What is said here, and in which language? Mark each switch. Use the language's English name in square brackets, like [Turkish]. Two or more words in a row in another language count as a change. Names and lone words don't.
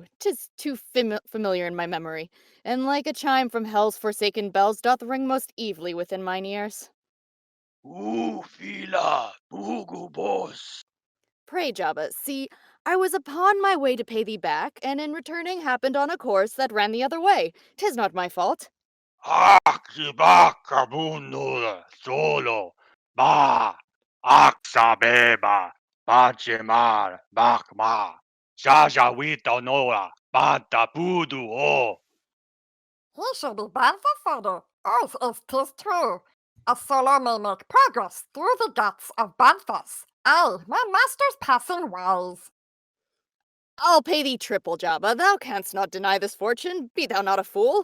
[English] 'Tis too familiar in my memory, and like a chime from hell's forsaken bells doth ring most evilly within mine ears. Fila, bugu boss. Pray, Jabba, see, I was upon my way to pay thee back, and in returning happened on a course that ran the other way. 'Tis not my fault. Chewbacca bunula solo ba aksabeba bachemar bakma jaja wita noa banta pudu o. He should be bound for further, as is 'tis true. A solo may make progress through the guts of Banthas. Aye, my master's passing wise. I'll pay thee triple, Jabba. Thou canst not deny this fortune. Be thou not a fool.